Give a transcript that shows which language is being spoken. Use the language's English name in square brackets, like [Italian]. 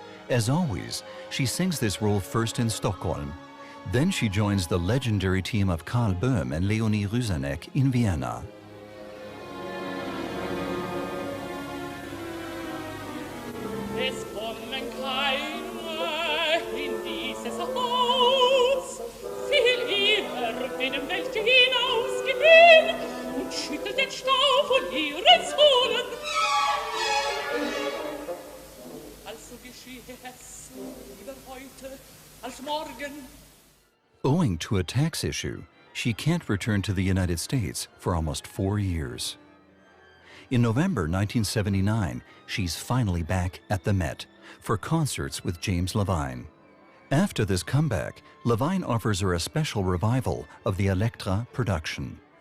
[English] As always, she sings this role first in Stockholm. Then she joins the legendary team of Karl Böhm and Leonie Rysanek in Vienna. [German] Es kommen keine in dieses Haus, viel eher denen welche hinausgehen und schüttelt den Staub von ihren Sohlen. Also geschehe es lieber heute als morgen. [English] Owing to a tax issue, she can't return to the United States for almost 4 years. In November 1979, she's finally back at the Met for concerts with James Levine. After this comeback, Levine offers her a special revival of the Elektra production.